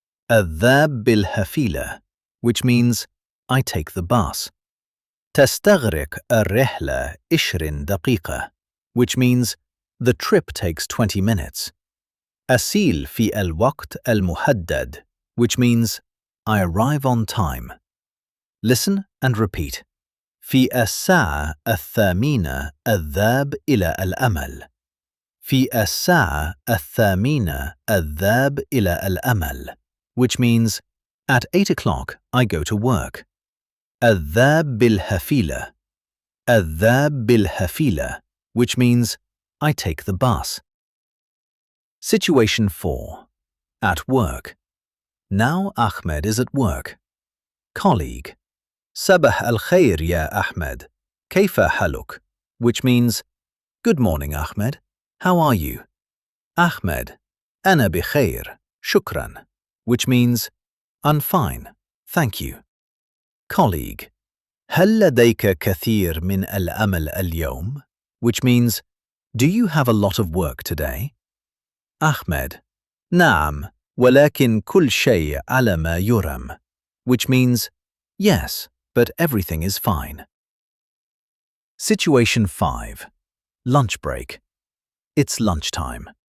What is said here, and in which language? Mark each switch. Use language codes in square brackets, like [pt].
[ar] أذهب بالحافلة, [en] which means I take the bus. [ar] تستغرق الرحلة 20 دقيقة, [en] which means the trip takes 20 minutes. [ar] أسيل في الوقت المحدد, [en] which means I arrive on time. Listen and repeat. [ar] في الساعة الثامنة أذهب إلى العمل. في الساعة الثامنة أذهب إلى العمل, [en] which means at 8 o'clock I go to work. [ar] أذهب بالحافلة. أذهب بالحافلة, [en] which means I take the bus. Situation 4. At work. Now Ahmed is at work. Colleague. [ar] صباح الخير يا أحمد. كيف حالك? [en] Which means, good morning Ahmed. How are you? Ahmed. [ar] أنا بخير. شكرا. [en] Which means, I'm fine. Thank you. Colleague. [ar] هل لديك كثير من العمل اليوم? [en] Which means, do you have a lot of work today? [ar] Ahmed. نعم. ولكن كل شيء على ما يرام, [en] which means, yes, but everything is fine. Situation 5. Lunch break. It's lunchtime.